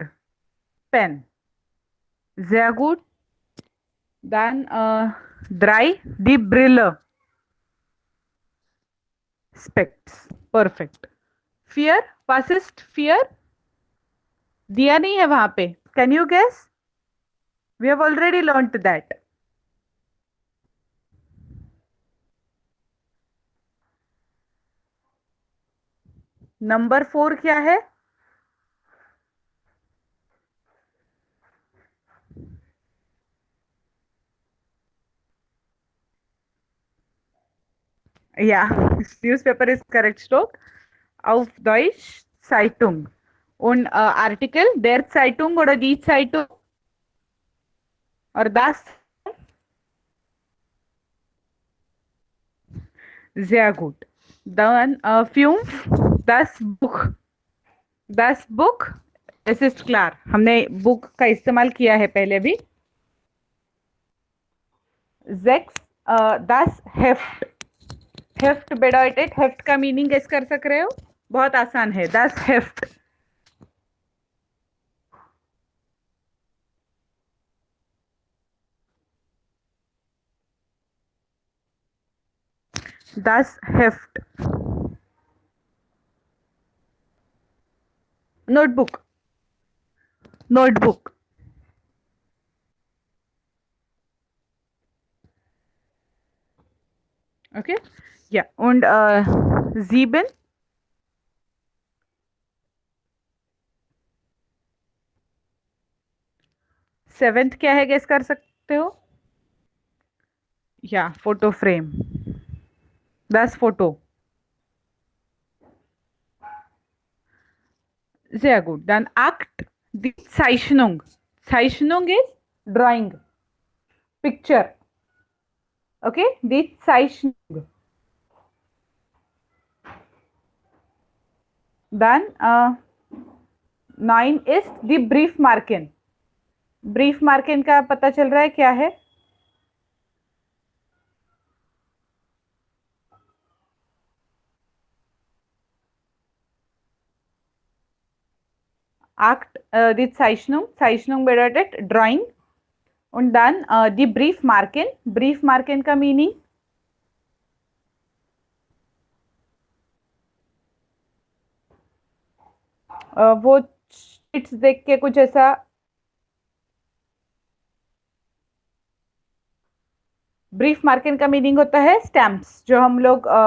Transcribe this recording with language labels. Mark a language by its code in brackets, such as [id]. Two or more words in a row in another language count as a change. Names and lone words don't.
[de] Pen. Sehr gut. Dann 3 die Brille. [en] Specs. Perfect. [de] Fear, was ist fear? [hi] दिया नहीं है वहां पे. [en] Can you guess? We have already learnt that. [hi] नंबर 4 क्या है? [de] Ja, [en] newspaper is correct, Stock. [de] Auf Deutsch Zeitung. Und Artikel der Zeitung oder die Zeitung or das. Sehr gut. Dann Fumes, das Buch. Das Buch, es ist klar. [hi] हमने बुक का इस्तेमाल किया है पहले भी. [de] 6 das Heft. हेफ्ट bedeutet, [hi] हेफ्ट का मीनिंग गेस कर सक रहे हो? बहुत आसान है. [de] das Heft. das Heft. [en] Notebook. Notebook. Okay. [de] Ja, und 7. [hi] सेवेंथ क्या है, गेस कर सकते हो? या फोटो फ्रेम. 10 फोटो. [de] Sehr gut. Dann 8 die Zeichnung. [en] Zeichnung is drawing. picture. [de] Okay, die Zeichnung. Dann 9 ist die Briefmarken. [hi] Briefmarken का पता चल रहा है क्या है? [de] Acht, die Zeichnung. Zeichnung bedeutet Drawing. Und dann die Briefmarken. [hi] Briefmarken का मीनिंग वो शीट्स देख के कुछ ऐसा ब्रीफ मार्किंग का मीनिंग होता है स्टैम्प्स, जो हम लोग